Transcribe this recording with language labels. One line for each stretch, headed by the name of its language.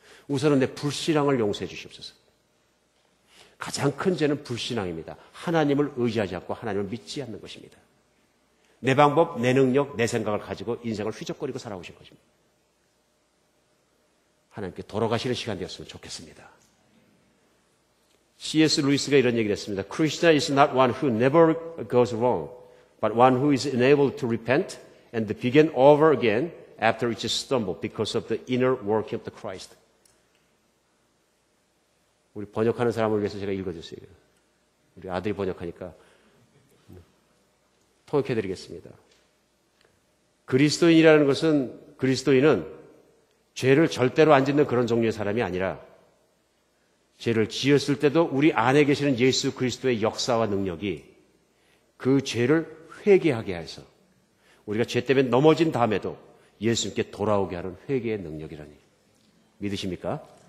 Korean: 우선은 내 불신앙을 용서해 주시옵소서. 가장 큰 죄는 불신앙입니다. 하나님을 의지하지 않고 하나님을 믿지 않는 것입니다. 내 방법, 내 능력, 내 생각을 가지고 인생을 휘적거리고 살아오신 것입니다. 하나님께 돌아가시는 시간 되었으면 좋겠습니다. C.S. 루이스가 이런 얘기를 했습니다.
English: Christian is not one who never goes wrong, but one who is enabled to repent and begin over again after each stumble because of the inner working of the Christ.
Korean: 우리 번역하는 사람을 위해서 제가 읽어줬어요. 우리 아들이 번역하니까 통역해드리겠습니다. 그리스도인이라는 것은 그리스도인은 죄를 절대로 안 짓는 그런 종류의 사람이 아니라 죄를 지었을 때도 우리 안에 계시는 예수 그리스도의 역사와 능력이 그 죄를 회개하게 해서 우리가 죄 때문에 넘어진 다음에도 예수님께 돌아오게 하는 회개의 능력이라니. 믿으십니까?